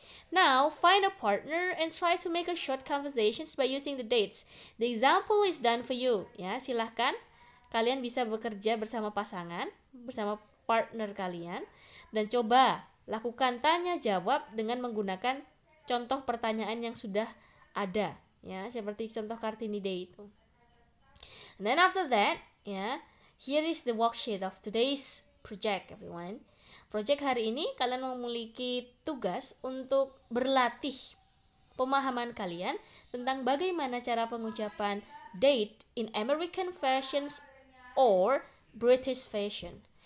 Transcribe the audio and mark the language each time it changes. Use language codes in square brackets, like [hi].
[en] Now, find a partner and try to make a short conversations by using the dates. The example is done for you. [id] Ya, silahkan kalian bisa bekerja bersama pasangan, bersama partner kalian, dan coba lakukan tanya jawab dengan menggunakan contoh pertanyaan yang sudah ada, ya, seperti contoh Kartini Day itu. [en] And then after that, ya, here is the worksheet of today's project, everyone. [id] Project hari ini kalian memiliki tugas untuk berlatih pemahaman kalian tentang bagaimana cara pengucapan [en] date in American fashions or British fashion.